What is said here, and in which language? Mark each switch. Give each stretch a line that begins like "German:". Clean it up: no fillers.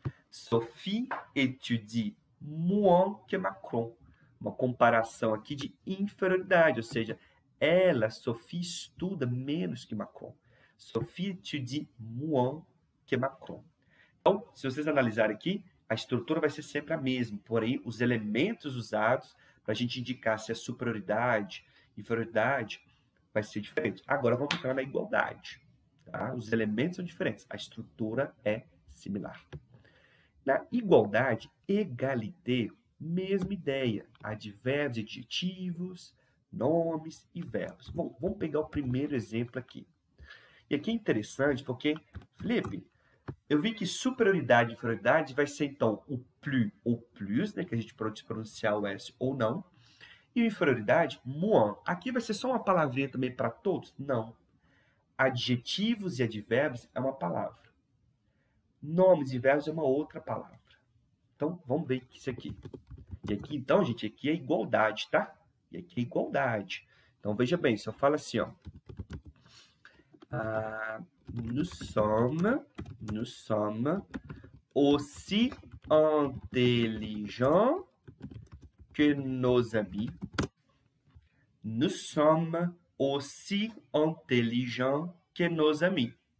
French: Sophie étudie moins que Macron.
Portuguese: Uma comparação aqui de inferioridade, ou seja, ela, Sophie, estuda menos que Macron.
French: Sophie étudie moins que Macron.
Portuguese: Então, se vocês analisarem aqui, a estrutura vai ser sempre a mesma, porém, os elementos usados para a gente indicar se é superioridade, inferioridade, vai ser diferente. Agora, vamos entrar na igualdade. Tá? Os elementos são diferentes, a estrutura é similar. Na igualdade, égalité, mesma ideia. Advérbios, adjetivos, nomes e verbos. Bom, vamos pegar o primeiro exemplo aqui. E aqui é interessante porque, Felipe, eu vi que superioridade e inferioridade vai ser, então, o plus ou plus, né, que a gente pode pronunciar o S ou não. E o inferioridade, moins. Aqui vai ser só uma palavrinha também para todos? Não. Adjetivos e advérbios é uma palavra. Nomes e verbos é uma outra palavra. Então, vamos ver isso aqui. E aqui, então, gente, aqui é igualdade, tá? E aqui é igualdade. Então, veja bem, se eu falo assim, ó.
French: Nous sommes aussi intelligents que nos amis. Nous sommes aussi intelligents que nos amis.